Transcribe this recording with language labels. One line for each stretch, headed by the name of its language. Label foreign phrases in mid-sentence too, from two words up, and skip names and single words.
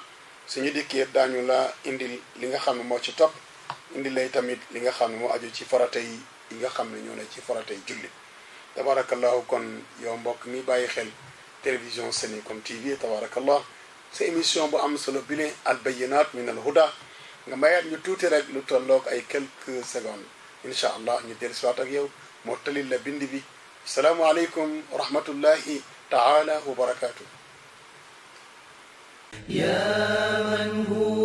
Wolof: suñu dikkee daañu la indil li nga xam ne moo ci topp indi lay tamit li nga xam ne moo aju ci farata yi nga xam ne ñoo ne ci farata yi julli tabaarakallahu kon yow mbokk mi bàyyi xel télévision Senego TV tabaarakallah sa émission bu am solo bi ne al bayyinaat min al huda nga mayaat ñu tuuti rek lu tolloog ay
French: quelques secondes
Arabic: إن شاء الله
Wolof: ñu dellu siwaat ak yow moo talil la bind bi
Arabic: السلام عليكم ورحمة الله تعالى وبركاته يا من هو